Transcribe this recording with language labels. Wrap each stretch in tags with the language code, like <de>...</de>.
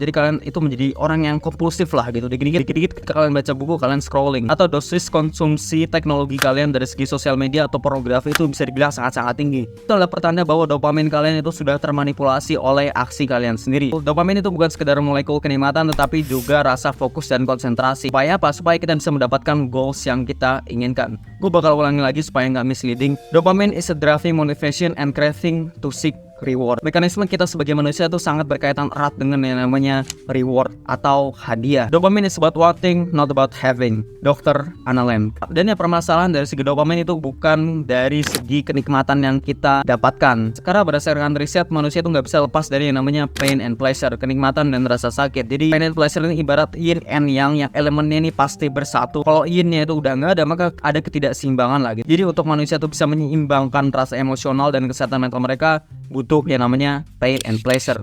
<id>Jadi kalian itu menjadi orang yang kompulsif lah gitu. Dikit-dikit kalian baca buku, kalian scrolling, atau dosis konsumsi teknologi kalian dari segi sosial media atau pornografi itu bisa dibilang sangat-sangat tinggi. Itu adalah pertanda bahwa dopamin kalian itu sudah termanipulasi oleh aksi kalian sendiri. Dopamin itu bukan sekedar molekul kenikmatan, tetapi juga rasa fokus dan konsentrasi. Supaya apa? Supaya kita bisa mendapatkan goals yang kita inginkan. Gue bakal ulangi lagi supaya nggak misleading.</id> <en>Dopamine is a driving motivation and craving to seek reward.</en> <id>Mekanisme kita sebagai manusia itu sangat berkaitan erat dengan yang namanya reward atau hadiah.</id> <en>Dopamine is about wanting, not about having. Dr. Anna Lamb.</en> <id>Dan ya, permasalahan dari segi dopamine itu bukan dari segi kenikmatan yang kita dapatkan. Sekarang berdasarkan riset, manusia itu nggak bisa lepas dari yang namanya</id> <en>pain and pleasure,</en> <id>kenikmatan dan rasa sakit. Jadi</id> <en>pain and pleasure</en> <id>ini ibarat yin and yang elemennya ini pasti bersatu. Kalau yinnya itu udah nggak ada, maka ada ketidakseimbangan lagi. Jadi untuk manusia itu bisa menyeimbangkan rasa emosional dan kesehatan mental mereka, butuh yang namanya pain and pleasure.</id>